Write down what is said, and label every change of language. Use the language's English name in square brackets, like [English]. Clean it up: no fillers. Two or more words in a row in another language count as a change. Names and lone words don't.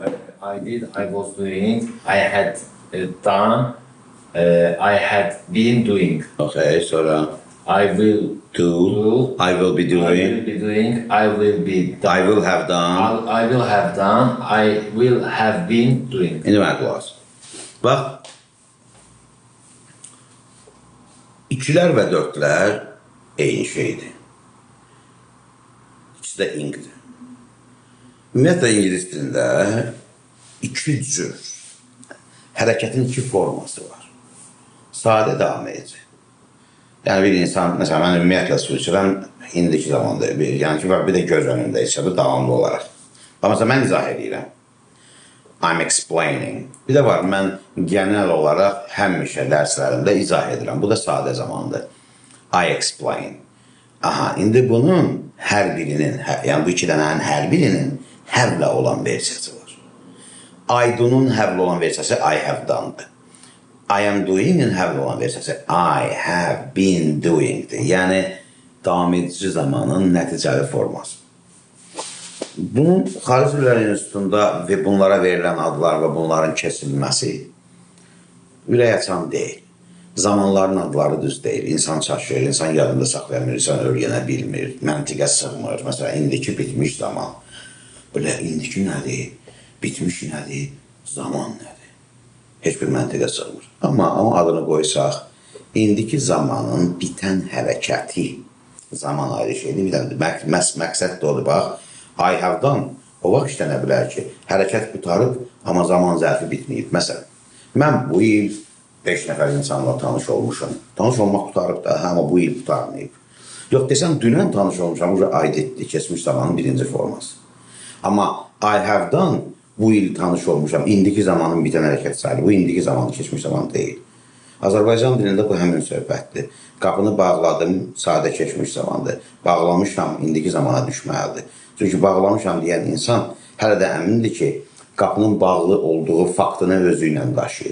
[English] I did. I was doing. I had done. I had been doing. [Azerbaijani] Okay, sonra [English] I will do. I will be I will doing. be doing. I will be done. I will have done. I will have done. I will have been doing. [Azerbaijani] İndi mənə qulaq as. Bax, ikilər və dördlər eyni şeydir. İkisi də ingdir. Ümumiyyətlə, İngiliz dilində iki cür hərəkətin iki forması var. Sadə davam edici. Yəni, bir insan, məsələn, mən ümumiyyətlə su içirəm, indiki zamanda, yəni ki, bir də göz önündə içirəm, davamlı olaraq. Məsələn, mən izah edirəm. [English] I'm explaining. [Azerbaijani] Bir də var, mən genel olaraq həmişə dərslərimdə izah edirəm. Bu da sadə zamandır. [English] I explain. [Azerbaijani] Aha, indi bunun hər birinin, yəni bu iki dənənin hər birinin həvlə olan versiyası var. [English] I do- [Azerbaijani] nun həvlə olan versiyası [English] I have done- [Azerbaijani] dır. [English] I am doing- [Azerbaijani] in həvlə olan versiyası [English] I have been doing- [Azerbaijani] dir. Yəni, davam edici zamanın nəticəli forması. Bunun Xarici Dillər İnstitutunda və bunlara verilən adlar və bunların kesilməsi ürək açan deyil. Zamanların adları düz deyil. İnsan çaşır, insan yadında saxlayamır, insan öyrənə bilmir, məntiqə sığmır. Məsələn, indiki bitmiş zaman. Belə, indiki nədir? Bitmiş nədir? Zaman nədir? Heç bir məntiqə sığmır. Amma adını qoysaq, indiki zamanın bitən hərəkəti zaman ayrı şeydir. Bir də məqsəd də odur, bax. [English] I have done. [Azerbaijani] O vaxt işlənə bilər ki, hərəkət qutarıb, amma zaman zərfi bitməyib. Məsələn, mən bu il 5 nəfər insanla tanış olmuşam. Tanış olmaq qutarıb da, amma bu il qutarmayıb. Yox, desəm, dünən tanış olmuşam, aidetdir, keçmiş zamanın birinci forması. [English] Amma I have done, [Azerbaijani] bu il tanış olmuşam, indiki zamanın bitən hərəkət sayılır. Bu indiki zamanı, keçmiş zaman deyil. Azərbaycan dilində bu həmin söhbətdir. Qapını bağladım, sadə keçmiş zamandır. Bağlamışam, indiki zamana düşməlidir. Çünki bağlamışam deyən insan hələ də əmindir ki, qapının bağlı olduğu faktını özü ilə daşıyır.